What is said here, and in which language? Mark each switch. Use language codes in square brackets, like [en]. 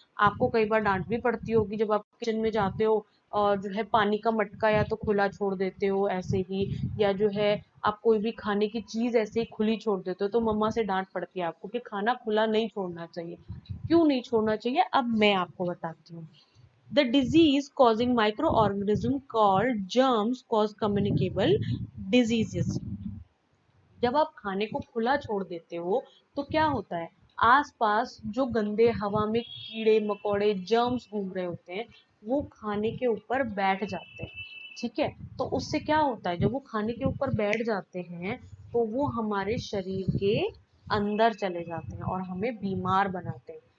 [hi] आपको कई बार डांट भी पड़ती होगी जब आप किचन में जाते हो और जो है पानी का मटका या तो खुला छोड़ देते हो ऐसे ही, या जो है आप कोई भी खाने की चीज ऐसे ही खुली छोड़ देते हो, तो मम्मा से डांट पड़ती है आपको कि खाना खुला नहीं छोड़ना चाहिए। क्यों नहीं छोड़ना चाहिए, अब मैं आपको बताती हूँ। [en] The disease causing microorganism called germs cause communicable diseases। [hi] जब आप खाने को खुला छोड़ देते हो तो क्या होता है, आसपास जो गंदे हवा में कीड़े मकोड़े जर्म्स घूम रहे होते हैं वो खाने के ऊपर बैठ जाते हैं। ठीक है, तो उससे क्या होता है, जब वो खाने के ऊपर बैठ जाते हैं तो वो हमारे शरीर के अंदर चले जाते हैं और हमें बीमार बनाते हैं।